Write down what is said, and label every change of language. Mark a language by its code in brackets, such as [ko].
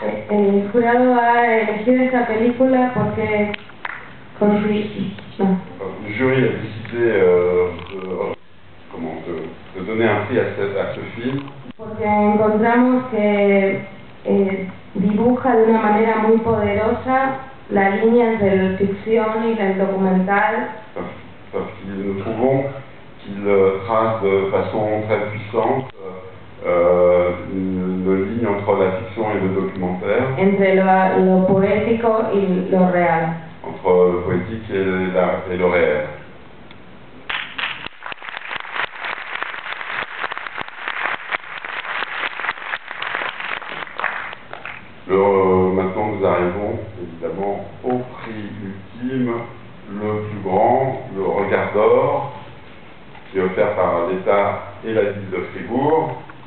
[es] El jurado ha elegido esta película porque [fr] Le jury a décidé de donner un prix à ce film. [es] Porque encontramos que dibuja de una manera muy poderosa la línea entre la ficción y el documental. [fr] Parce que nous trouvons qu'il trace de façon très puissante une ligne entre la fiction et le documentaire. [es] Entre lo poético y lo real. [fr] Entre le poétique et le réel. Maintenant nous arrivons évidemment au prix ultime, le plus grand, le Regard d'Or, qui est offert par l'État et la ville de Fribourg.